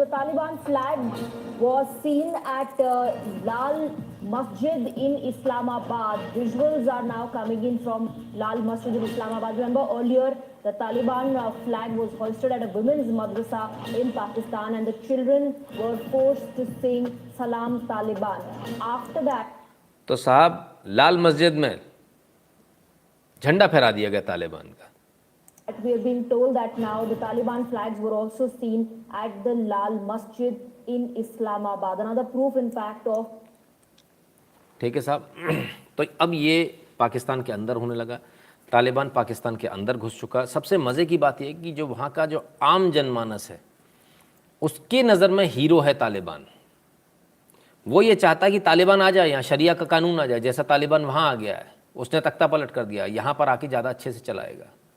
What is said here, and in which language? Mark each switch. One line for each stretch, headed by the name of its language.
English: The Taliban flag was seen at Lal Masjid in Islamabad. Visuals are now coming in from Lal Masjid in Islamabad. Remember earlier the Taliban flag was hoisted at a women's madrasa in Pakistan and the children were forced to sing Salam Taliban. After that,
Hindi: तो साहब लाल मस्जिद में झंडा फहरा दिया गया तालिबान का।
English: we have been told that now the Taliban flags were also seen at the Lal Masjid in Islamabad. Another proof in fact of
Hindi: ठीक है साहब, तो अब ये पाकिस्तान के अंदर होने लगा, तालिबान पाकिस्तान के अंदर घुस चुका। सबसे मज़े की बात यह कि जो वहाँ का जो आम जनमानस है उसकी नज़र में हीरो है तालिबान। वो ये चाहता है कि तालिबान आ जाए, यहाँ शरिया का कानून आ जाए, जैसा तालिबान वहाँ आ गया है उसने तख्ता पलट कर दिया, यहाँ पर आके ज़्यादा अच्छे से चलाएगा।